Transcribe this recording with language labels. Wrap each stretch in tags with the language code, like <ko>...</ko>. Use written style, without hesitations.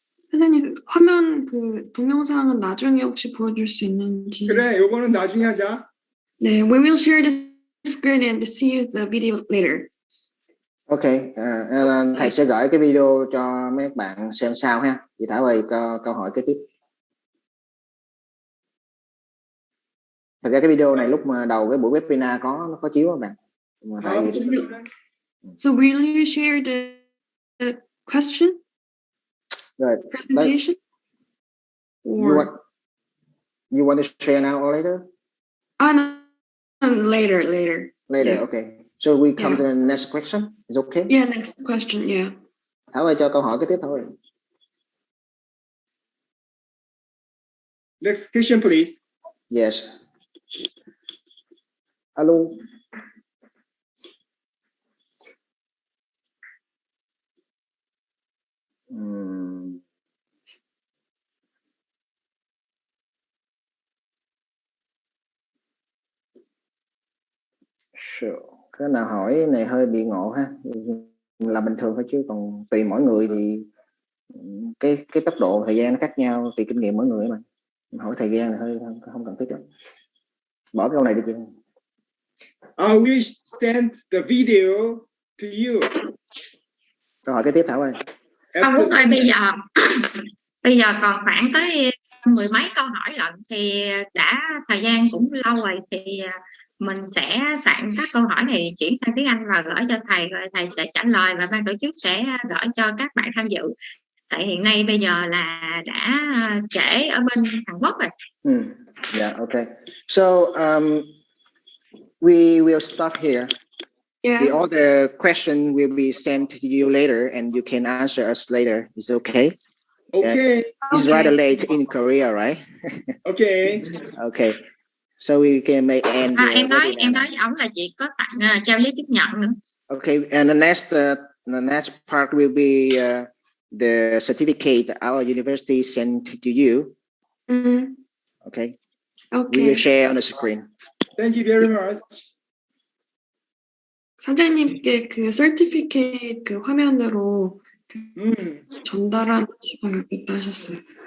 <ko>선생님, 화면 그 동영상은 나중에 혹시 보여줄 수 있는지. 그래, 요거는 나중에 하자.</ko> <en>네, we will share the screen and see the video later.</en> <vi>Ok, thầy sẽ gửi cái video cho mấy bạn xem sau ha. Chị Thảo ơi, câu hỏi kế tiếp. Thật ra cái video này lúc mà đầu cái buổi webinar nó có chiếu các bạn.</vi> <en>So will you share the question?</en> <vi>Rồi.</vi> <en>Presentation? You want to share now or later? No, later. Later, Yeah. okay. So we come Yeah. to the next question. Is okay? Yeah, next question, yeah.</en> <vi>Thảo ơi, cho câu hỏi cái tiếp thôi.</vi> <en>Next question, please. Yes. Alo. Sure.</en> <vi>Cái nào hỏi này hơi bị ngộ ha, là bình thường thôi chứ còn tùy mỗi người thì cái tốc độ thời gian nó khác nhau, tùy kinh nghiệm mỗi người mà. Hỏi thời gian là hơi không cần thiết lắm. Bỏ câu này đi chị.</vi> <en>I will send the video to you.</en> <vi>Câu hỏi cái tiếp Thảo ơi. Ông Quốc ơi, bây giờ còn khoảng tới mười mấy câu hỏi lận, thì đã thời gian cũng lâu rồi, thì mình sẽ soạn các câu hỏi này chuyển sang tiếng Anh và gửi cho thầy, rồi thầy sẽ trả lời và ban tổ chức sẽ gửi cho các bạn tham dự. Tại hiện nay bây giờ là đã trễ ở bên Hàn Quốc rồi.</vi> <en>Yeah, okay. So we will stop here. Yeah. The other question will be sent to you later, and you can answer us later. Is okay? Okay. It's rather late in Korea, right? Okay. Okay. So we can make end.</en> <vi>Em nói với ông là chị có tặng trao giấy chứng nhận nữa.</vi> <en>Okay, and the next part will be the certificate our university sent to you. Okay. Okay. We will share on the screen. Thank you very much.</en> <ko>사장님께 그 certificate 그 화면으로 전달하겠다 하셨어요.</ko>